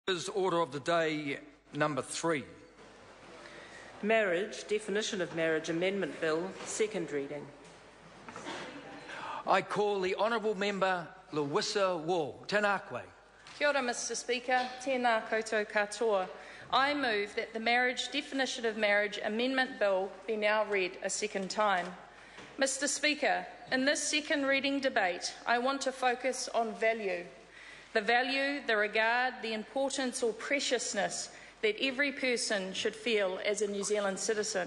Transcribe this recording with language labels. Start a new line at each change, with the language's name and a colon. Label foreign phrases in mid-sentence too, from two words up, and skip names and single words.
English: Order of the day number 3. Marriage, Definition of Marriage Amendment Bill, second reading. I call the Honourable Member Lewissa Wall.
Māori: Tēnā koe. Kia ora,
English: Mr Speaker.
Māori: Tēnā koutou katoa.
English: I move that the Marriage Definition of Marriage Amendment Bill be now read a second time. Mr Speaker, in this second reading debate, I want to focus on value. The value, the regard, the importance or preciousness that every person should feel as a New Zealand citizen.